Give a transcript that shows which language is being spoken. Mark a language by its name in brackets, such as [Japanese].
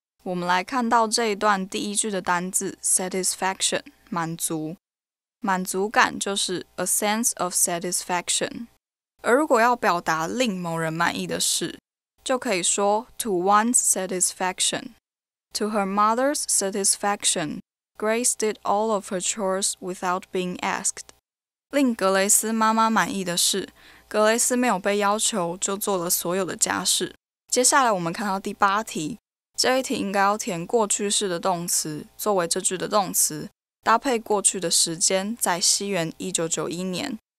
[Chinese] 我们来看到这一段第一句的单字 satisfaction 满足，满足感就是 [English] a sense of satisfaction， [Chinese] 而如果要表达令某人满意的事，就可以说 [English] to one's satisfaction。 To her mother's satisfaction, Grace did all of her chores without being asked。 [Chinese] 令格雷斯妈妈满意的是，格雷斯没有被要求就做了所有的家事。接下来我们看到第8题，这一题应该要填过去式的动词，作为这句的动词，搭配过去的时间，在西元1991年。